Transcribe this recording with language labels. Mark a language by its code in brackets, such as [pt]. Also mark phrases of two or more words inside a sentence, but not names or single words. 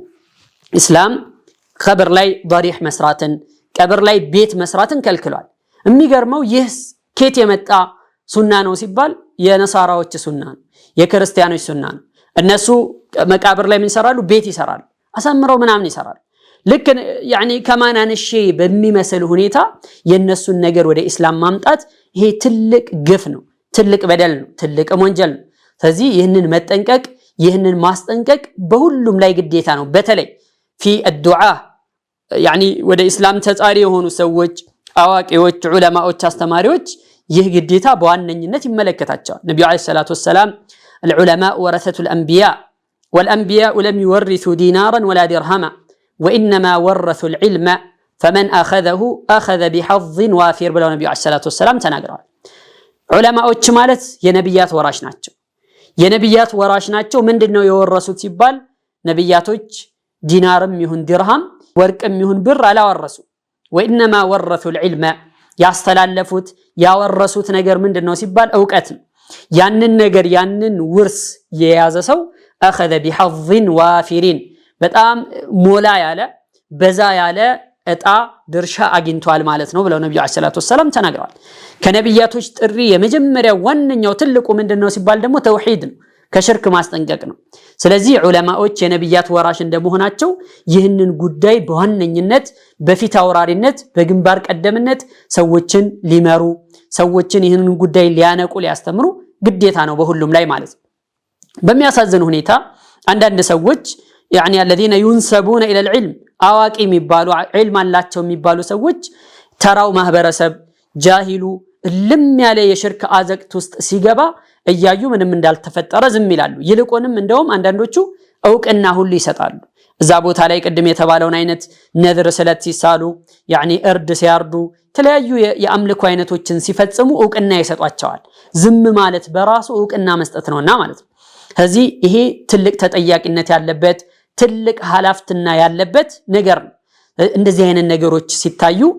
[am] ኢስላም ቀብር ላይ ضريح መስራትን ቀብር ላይ ቤት መስራትን ከልክሏል የሚገርመው ይህ ከየት የመጣ ሱና ነው ሲባል የነሳራዎች ሱና ነው የክርስቲያኖች ሱና ነው እነሱ መቃብር ላይ ምን ይሰራሉ ቤት ይሰራሉ አሳምረው ምናምን ይሰራሉ ልክ ያኒ ከማናንሺ በሚመስል ሁኔታ የነሱን ነገር ወደ ኢስላም ማምጣት ይሄ ትልቅ ግፍ ነው ትልቅ በደል ነው ትልቅ ወንጀል ነው ስለዚህ ይህንን መጠንቀቅ ይህንን ማስጠንቀቅ በሁሉም ላይ ግዴታ ነው በተለይ [ar] في الدعاء يعني [am] ወደ ኢስላም ተጻሪ የሆኑ ሰዎች አዋቂዎች ዑለማዎች አስተማሪዎች ይህ ግዴታ በዋነኝነት ይመለከታቸዋል ነብዩ [ar] عليه الصلاة والسلام العلماء ورثة الانبياء والانبياء لم يورثوا دينارا ولا درهما وانما ورثوا العلم فمن اخذه اخذ بحظ وافر [am] ብለው ነብዩ አለይሂ ሰላቱ ወሰለም ተናግረዋል ዑለማዎች ማለት የነብያት ወራሽ ናቸው የነብያት ወራሽ ናቸው ምንድነው የወረሱት ሲባል ነብያቶች ዲናርም ይሁን ድርሃም ወርቅም ይሁን ብር አላወረሱ [ar] وانما ورثوا العلم [am] ያስተላለፉት ያወረሱት ነገር ምንድነው ሲባል ዕውቀት ያንን ነገር ያንን ውርስ የያዘ ሰው [ar] اخذ بحظ وافر [am] በጣም ሞላ ያለ በዛ ያለ እጣ ድርሻ አግኝቷል ማለት ነው ብለው ነብዩ [ar] عليه الصلاة والسلام [am] ተናግረዋል ከነብያቶች ጥሪ የመጀመሪያው ዋነኛው ትልቁ ምንድነው ሲባል ደግሞ ተውሂድ ነው ከሽርክ ማስጠንቀቅ ነው ስለዚህ ዑለማዎች የነብያት ወራሽ እንደመሆናቸው ይህንን ጉዳይ በዋነኝነት በፊት አውራሪነት በግንባር ቀደምነት ሰዎችን ሊመሩ ሰዎችን ይህንን ጉዳይ ሊያነቁ ሊያስተምሩ ግዴታ ነው በሁሉም ላይ ማለት ነው በሚያሳዝን ሁኔታ አንዳንድ ሰዎች [ar] يعني الذين ينسبون الى العلم [am] አዋቂ የሚባሉ علم አላቸው የሚባሉ ሰዎች ተራው ማህበረሰብ ጃሂሉ ልም ያለ የሽርክ አዘቅት ውስጥ ሲገባ እያዩ ምንም እንዳልተፈጠረ ዝም ይላሉ ይልቁንም እንደውም አንዳንዶቹ ዕውቅና ሁሉ ይሰጣሉ እዛ ቦታ ላይ ቅድም የተባለውን አይነት ነዝር ስለት ሲሳሉ يعني እርድ ሲያርዱ ተለያዩ የአምልኮ አይነቶችን ሲፈጽሙ ዕውቅና ይሰጧቸዋል ዝም ማለት በራሱ ዕውቅና መስጠት ነውና ማለት ነው ስለዚህ ይሄ ትልቅ ተጠያቂነት ያለበት ትልቅ ሐላፍትና ያለበት ነገር ነው እንደዚህ አይነት ነገሮች ሲታዩ